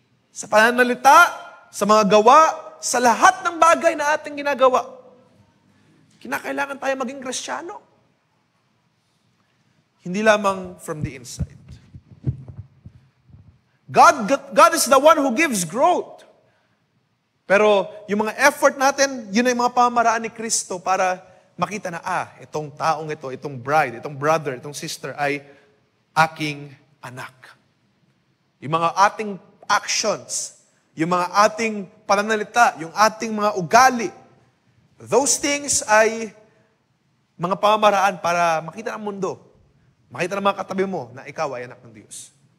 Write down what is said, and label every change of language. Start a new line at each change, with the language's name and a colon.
Filipino: Sa pananalita, sa mga gawa, sa lahat ng bagay na ating ginagawa. Kinakailangan tayo maging Kristiyano. Hindi lamang
English: from the inside. God is the one who gives growth.
Filipino: Pero yung mga effort natin, yun ay mga pamaraan ni Kristo para makita na, itong taong ito, itong bride, itong brother, itong sister ay aking anak. Yung mga ating actions, yung mga ating pananalita, yung ating mga ugali,
English: those things
Filipino: ay mga pamaraan para makita ng mundo, makita ng mga katabi mo na ikaw ay anak ng Diyos.